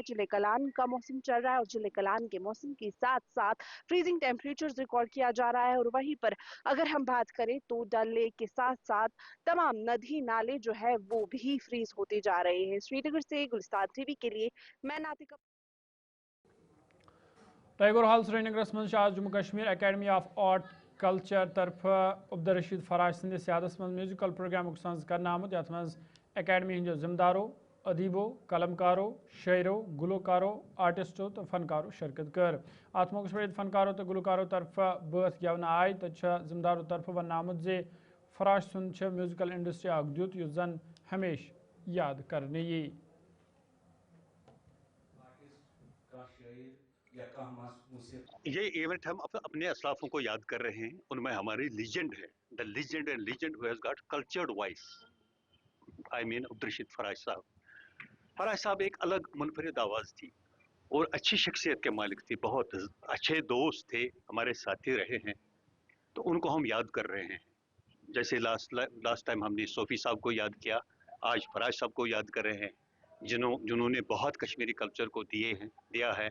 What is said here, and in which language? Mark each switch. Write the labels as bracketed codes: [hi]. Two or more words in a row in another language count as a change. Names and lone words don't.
[hi] चिले कलान का मौसम चल रहा है और चिले कलान के मौसम के साथ साथ [en] freezing temperatures record [hi] किया जा रहा है, और वहीं पर अगर हम बात करें तो डल लेक के साथ साथ तमाम नदी नाले जो है वो भी फ्रीज होते जा रहे हैं। श्रीनगर से गुलिस्तान टीवी के लिए मैं नातिका। [ks] टाइगर हॉल श्रीनगर मज आज जम्मू कश्मीर अकेडमी ऑफ आर्ट कल्चर तरफ अब्दुलरशीद फराज सद सियादत मज [en] musical programme [ks] सज कर आमुत, ये मज अकेडमी हंदो जिम्मेदारों, अदीबों, कलमकारों, शायरों, गुलकारों, आर्टिस्टों तो फनकारों शिरकत कर। अत मौके पर फनकारों तो गुलकारों तरफ बथ गेवन आय तो जिम्मेदारों तरफ वन आमुत जे फराज सुंद [en] musical industry [ks] अख दुत युस जन हमेश याद करने यी। [hi] ये इवेंट हम अपने असलाफों को याद कर रहे हैं, उनमें हमारी लीजेंड है, [en] the legend and legend who has got cultured voice, I mean Abdulrashid Faraz Sahab. [hi] फराज साहब एक अलग मुनफरिद आवाज़ थी और अच्छी शख्सियत के मालिक थी, बहुत अच्छे दोस्त थे, हमारे साथी रहे हैं, तो उनको हम याद कर रहे हैं। जैसे [en] last time [hi] हमने सोफ़ी साहब को याद किया, आज फराज साहब को याद कर रहे हैं, जिन्होंने बहुत कश्मीरी कल्चर को दिया है।